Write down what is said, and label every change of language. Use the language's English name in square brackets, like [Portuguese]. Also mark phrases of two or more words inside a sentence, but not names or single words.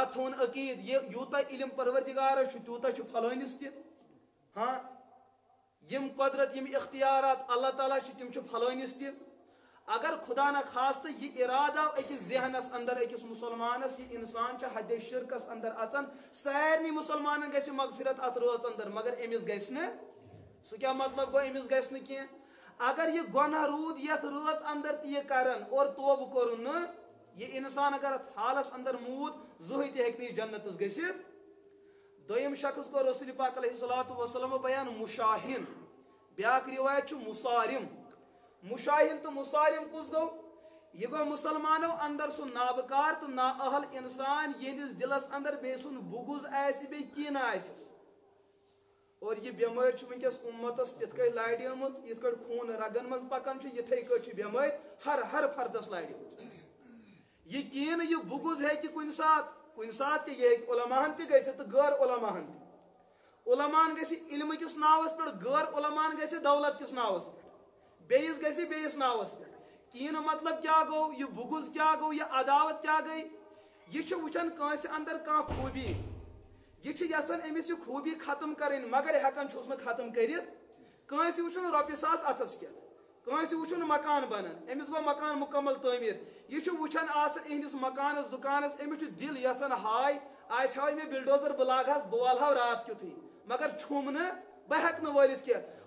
[Kashmiri] تھون عقید یہ یوتا علم پروردگارس چھُ تیوٗتاہ چھُ پھلٲنِس تہِ ہاں یم قدرت یم اختیارات اللہ تعالیٰ چھِ تِم چھِ پھلٲنِس تہِ اگر خدا نہ خاستہ یہ ارادہ أکِس ذہنس اندر أکِس مسلمانس یہ انسان چھُ حدِ شرکس اندر اژان سارنٕے مسلمانن گژھِ مغفرت ات رٲژ اندر مگر أمِس گژھِ نہٕ سو کیا مطلب گو امس گھس نا کی اگر یہ گناہ رود یت رٲژ اندر تہ یہ کرن اور توبہ کورن نا یہ انسان اگر حالس اندر موت زٕہٕنۍ تہ ہیٚکہِ نہٕ جنتس گٔژھِتھ. دوٚیِم شخص کو رسول پاک [Arabic] علیہ الصلوۃ والسلام [Kashmiri] بیان مشاہن. بیاکھ روایت چھُ مصارم. مشاہن تو مصارم کس گو یہ گو مسلمانوں اندر سن نابکار تو نااہل انسان یہندس دلس اندر بے سن بغض آسہِ بیٚیہِ کینہ آسٮ۪س. اور یہ بیمٲرۍ چھِ ونکیٚس امتس تِتھ کٔنۍ لاڑیمٕژ یِتھ کٔنۍ خوٗن رگن منٛز پکان چھُ یِتھٕے کٔنۍ چھِ بیمٲرۍ ہر فردس لاڑیمٕژ. یہ کینہ یہ بغض ہیٚکہِ کُنہِ ساتہٕ تہِ یہ ہیٚکہِ علماہن تہِ گٔژھِتھ تہٕ غٲر علماہن تہِ. علمان گژھِ علمہٕ کِس ناوس پٮ۪ٹھ غٲر علمان گژھِ دولت کِس ناوس پٮ۪ٹھ بیٚیِس گژھِ بیٚیِس ناوس پٮ۪ٹھ. کینہ مطلب کیا گو یہ بغض کیا گو یہ عداوت کیا گئی یہ چھُ وٕچھان کٲنٛسہِ اندر کانٛہہ خوٗبی یہ چھُ یژھان أمِس یہِ خوٗبی ختم کرٕنۍ مگر ہٮ۪کان چھُس نہٕ ختم کٔرِتھ. کٲنٛسہِ وٕچھُن رۄپیہِ ساس اتھس کٮ۪تھ کٲنٛسہِ وٕچھُن مکان بنان أمِس گوٚو مکان مکمل تعمیٖر یہِ چھُ وٕچھان آسان إہنٛدِس مکانس دُکانس أمِس چھُ دل یژھان ہاے آسہِ ہاو مےٚ بلڈوزر بہٕ لاگہٕ ہس بہٕ والہٕ ہاو راتھ کیُتھٕے مگر چھُم نہٕ بہٕ ہٮ۪کہٕ نہٕ وٲلِتھ کینٛہہ.